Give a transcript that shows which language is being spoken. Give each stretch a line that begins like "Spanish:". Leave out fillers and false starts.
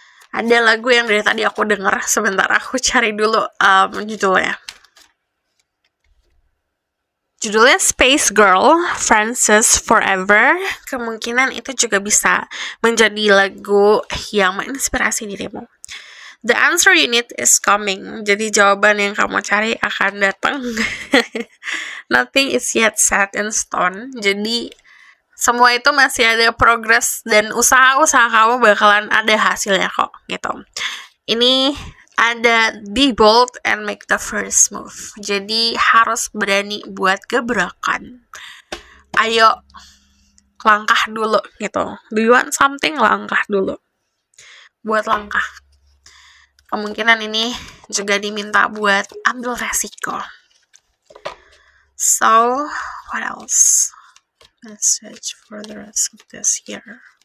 Indonesian: Ada lagu yang dari tadi aku denger, sebentar aku cari dulu judulnya. Judulnya Space Girl, Frances Forever. Kemungkinan itu juga bisa menjadi lagu yang menginspirasi dirimu.
English: The answer you need is coming.
Indonesian: Jadi jawaban yang kamu cari akan datang.
English: Nothing is yet set in stone.
Indonesian: Jadi semua itu masih ada progress dan usaha-usaha kamu bakalan ada hasilnya kok gitu. Ini ada
English: be bold and make the first move.
Indonesian: Jadi harus berani buat gebrakan. Ayo langkah dulu gitu.
English: Do you want something?
Indonesian: Langkah dulu. Buat langkah. Kemungkinan ini juga diminta buat ambil resiko.
English: So, what else? Message for the rest of this year.